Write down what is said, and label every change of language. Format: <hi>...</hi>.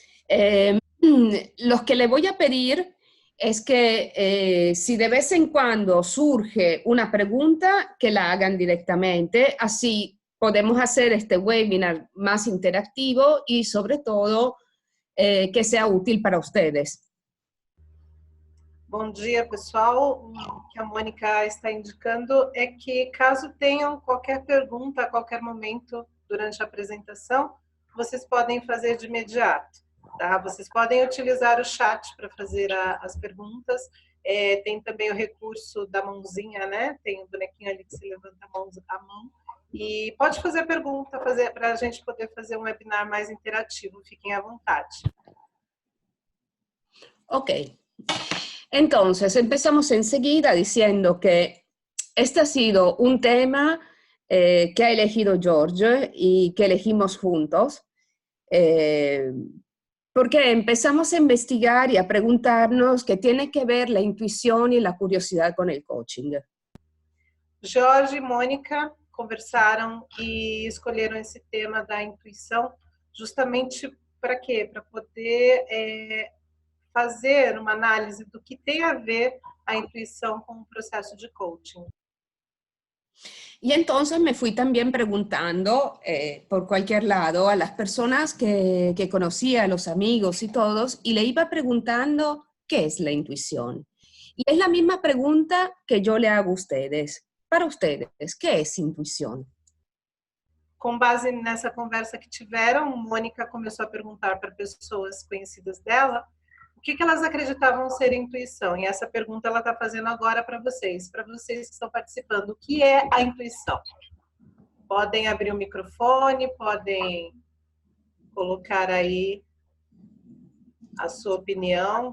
<es>Lo que le voy a pedir es que si de vez en cuando surge una pregunta, que la hagan directamente, así podemos hacer este webinar más interactivo y sobre todo que sea útil para ustedes.</es> <pt>Bom dia, pessoal. O que a Mônica está indicando é que, caso tenham qualquer pergunta a qualquer momento durante a apresentação, vocês podem fazer de imediato, tá? Vocês podem utilizar o chat para fazer as perguntas. Tem também o recurso da mãozinha, né? Tem o bonequinho ali que se levanta a mão. E pode fazer a pergunta para a gente poder fazer um webinar mais interativo. Fiquem à vontade. Ok.</pt> <es>Entonces, empezamos enseguida diciendo que este ha sido un tema que ha elegido George y que elegimos juntos, porque empezamos a investigar y a preguntarnos qué tiene que ver la intuición y la curiosidad con el coaching.</es> <pt>Jorge e Mônica conversaram e escolheram esse tema da intuição justamente para quê? Para poder fazer uma análise do que tem a ver a intuição com o processo de coaching.</pt> <es>Y entonces me fui también preguntando por cualquier lado a las personas que conocía, a los amigos y todos, y le iba preguntando qué es la intuición. Y es la misma pregunta que yo le hago a ustedes. Para ustedes, ¿qué es intuição?</es> <pt>Com base nessa conversa que tiveram, Mônica começou a perguntar para pessoas conhecidas dela o que elas acreditavam ser intuição. E essa pergunta ela está fazendo agora para vocês que estão participando. O que é a intuição? Podem abrir o microfone, podem colocar aí a sua opinião.</pt>